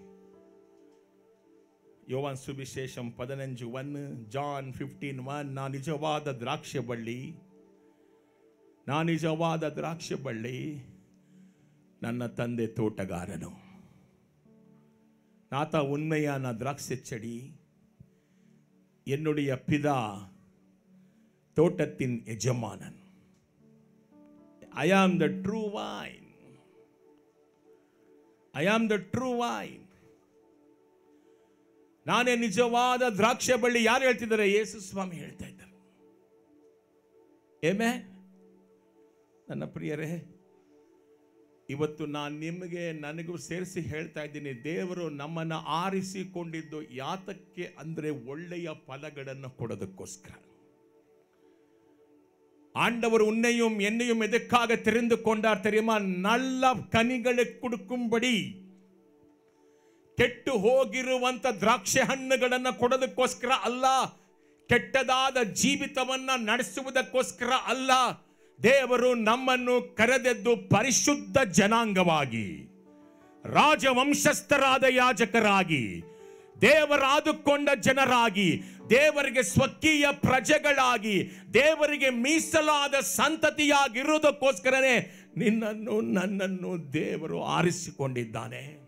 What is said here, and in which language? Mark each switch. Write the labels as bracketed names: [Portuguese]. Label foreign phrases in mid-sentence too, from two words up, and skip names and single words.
[Kannada] ಯೋಹಾನ ಸುವಿಶೇಷಂ 15:1, ಜಾನ್ 15:1, ನಾ ನಿಜವಾದ ದ್ರಾಕ್ಷಿ ಬಳ್ಳಿ, ನಾ ನಿಜವಾದ ದ್ರಾಕ್ಷಿ ಬಳ್ಳಿ, ನನ್ನ ತಂದೆ ತೋಟಗಾರನು, [Tamil] நான்தான் உண்மையான திராட்சை செடி, என்னுடைய பிதா தோட்டத்தின் எஜமானன். [English] I am the true vine. I am the true vine. [Kannada] ನಾನೇ ನಿಜವಾದ ದ್ರಾಕ್ಷಿ ಬಳ್ಳಿ. ಯಾರು ಹೇಳ್ತಿದ್ದಾರೆ? ಯೇಸು ಸ್ವಾಮಿ ಹೇಳ್ತಾ ಇದ್ದಾರೆ. ಆಮೆನ್. ನನ್ನ ಪ್ರಿಯರೇ, ಇವತ್ತು ನಾನು ನಿಮಗೆ ನನಗೂ ಸೇರಿಸಿ ಹೇಳ್ತಾ ಇದ್ದೀನಿ, ದೇವರು ನಮ್ಮನ್ನು ಆರಿಸಿಕೊಂಡಿದ್ದು ಯಾತಕ್ಕೆ ಅಂದರೆ ಒಳ್ಳೆಯ ಫಲಗಳನ್ನು ಕೊಡೋದಕ್ಕೋಸ್ಕರ. [Tamil] ஆண்டவர் உன்னையும் என்னையும் எதற்காக தெரிந்து கொண்டார் தெரியுமா? நல்ல கனிகளை கொடுக்கும்படி. [Kannada] ಕೆಟ್ಟು ಹೋಗಿರುವಂತ ದ್ರಾಕ್ಷಿ ಹಣ್ಣುಗಳನ್ನು ಕೊಡೋದಕ್ಕೋಸ್ಕರ ಅಲ್ಲ, ಕೆಟ್ಟದಾದ ಜೀವಿತವನ್ನ ನಡೆಸುವುದಕ್ಕೋಸ್ಕರ ಅಲ್ಲ. ದೇವರು ನಮ್ಮನ್ನು ಕರೆದದ್ದು ಪರಿಶುದ್ಧ ಜನಾಂಗವಾಗಿ, ರಾಜವಂಶಸ್ಥರಾದ ಯಾಜಕರಾಗಿ, ದೇವರಾದುಕೊಂಡ ಜನರಾಗಿ, ದೇವರಿಗೆ ಸ್ವಕೀಯ ಪ್ರಜೆಗಳಾಗಿ, ದೇವರಿಗೆ ಮೀಸಲಾದ ಸಂತತಿಯಾಗಿರುವುದಕ್ಕೋಸ್ಕರನೇ ನಿನ್ನನ್ನು ನನ್ನನ್ನು ದೇವರು ಆರಿಸಿಕೊಂಡಿದ್ದಾನೆ.